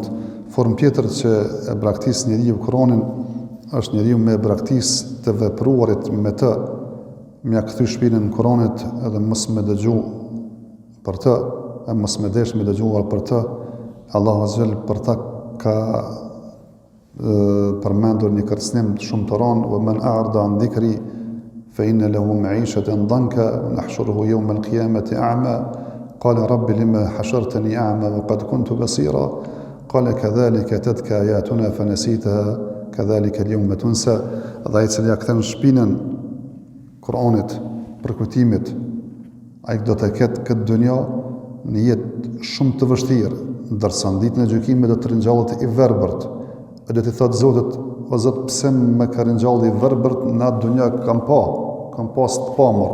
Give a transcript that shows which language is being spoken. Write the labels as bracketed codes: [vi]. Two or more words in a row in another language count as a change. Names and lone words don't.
[sq] Formë tjetër që e braktis njeriu Kuranin është njeriu me braktis të vepruarit me të, mja kthy shpinën në Kuranit edhe mos me dëgju për të, e mos me desh me dëgjuar për të. Allahu Azza për ta ka përmendur një kërcënim shumë të rëndë: [ar] "ومن أعرض عن ذكري فإن له معيشة ضنكا ونحشره يوم القيامة أعمى قال رب لم حشرتني أعمى وقد كنت بصيرا قال كذلك أتتك آياتنا فنسيتها كذلك اليوم تنسى." [sq] Dhe ai cili ja kthen shpinën Kuranit, për kujtimit, ai do të ketë këtë dunjë në jetë shumë të vështirë, ndërsa në ditën e gjykimit do të rinjallet i verbërt. E do t'i thotë Zotit: "O Zot, pse më ka rinjallë i verbërt, në atë dunjë kam pas të pamur."